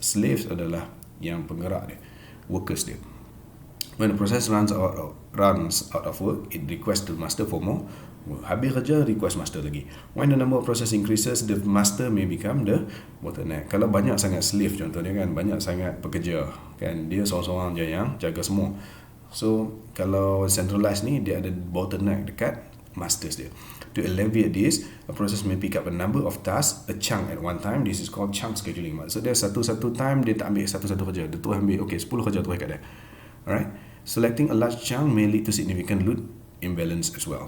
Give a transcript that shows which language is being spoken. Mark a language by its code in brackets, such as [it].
[ms] Slaves adalah yang penggerak dia, workers dia. [en] When the process runs out of work, it requests the master for more [ms] Habis kerja, request master lagi. [en] When the number of process increases, the master may become the bottleneck. [ms] Kalau banyak sangat slave contohnya kan, banyak sangat pekerja kan, dia seorang-seorang je yang jaga semua. So kalau centralized ni, dia ada bottleneck dekat masters dia. [en] To alleviate this, a process may pick up a number of tasks, a chunk at one time. This is called chunk scheduling. [ms] Maksudnya satu-satu time dia tak ambil satu-satu kerja, dia terus ambil 10 kerja terus kat dia. Alright. [en] Selecting a large chunk may lead to significant load imbalance as well.